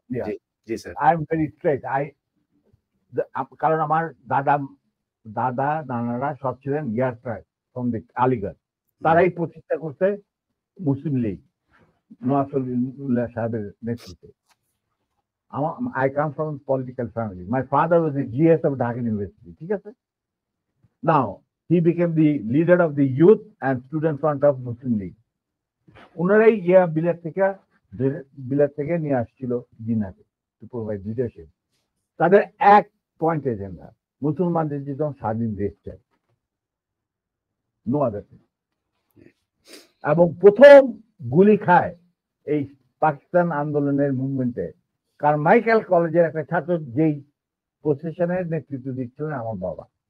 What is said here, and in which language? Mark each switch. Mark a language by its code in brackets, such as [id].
[bn] G, G sir. [en] I am very straight. [bn] কারণ আমার দাদা নানারা সব ছিলেন ইয়ারট্রাই ফ্রম দি আলিগড়। তারাই প্রতিষ্ঠা করতে মুসলিম লীগ নওয়াজ শরীফুল্লাহ সাহেবের নেতৃত্বে। [en] I come from a political family. My father was the GS of Dhaka University. [bn] ঠিক আছে? [en] Now, he became the leader of the youth and student front of Muslim League. [bn] ওনারাই বিলেত থেকে নিয়ে আসছিল জিন্নাহকে [en] To provide leadership. [bn] তাদের এক point agenda, মুসলমানদের যেন স্বাধীন দেশ চাই, [en] No other thing. [bn] এবং প্রথম গুলি খায় এই পাকিস্তান আন্দোলনের মুভমেন্টে কারমাইকেল কলেজের একটা ছাত্র, যেই প্রসেশনের নেতৃত্ব দিচ্ছিলেন আমার বাবা।